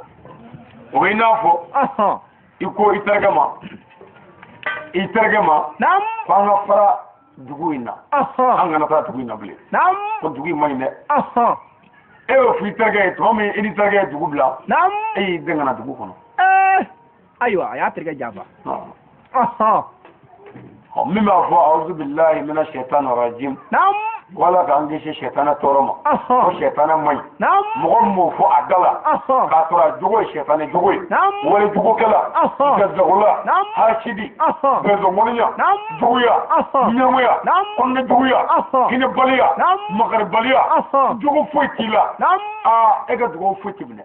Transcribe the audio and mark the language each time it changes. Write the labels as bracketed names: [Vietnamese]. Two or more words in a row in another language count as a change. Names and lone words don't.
[Bambara] o bɛ i n'a fɔ i ko i terikɛ ma ko an ka fara dugu in na an kana taa dugu in na bilen ko dugu in man ɲi dɛ e y'o fɔ i terikɛ ye tuma min i ni terikɛ ye dugu bila e y'i den ka na dugu kɔnɔ ayiwa a y'a terikɛ janfa min b'a fɔ [Arabic] أعوذ بالله من الشيطان الرجيم [Bambara] wala k'an kisi sɛtani tɔɔrɔ ma ko sɛtani man ɲi mɔgɔ min b'o fɔ a da la k'a sɔrɔ a jogo ye sɛtani jogo ye wale jugokɛla gɛrɛsɛgɛla hasidi bɛnsɔngɔniya juguya ɲɛngoya kɔnɔna juguya hinɛbaliya makaribaliya jogo foyi t'i la e ka dugawu foyi t'i minɛ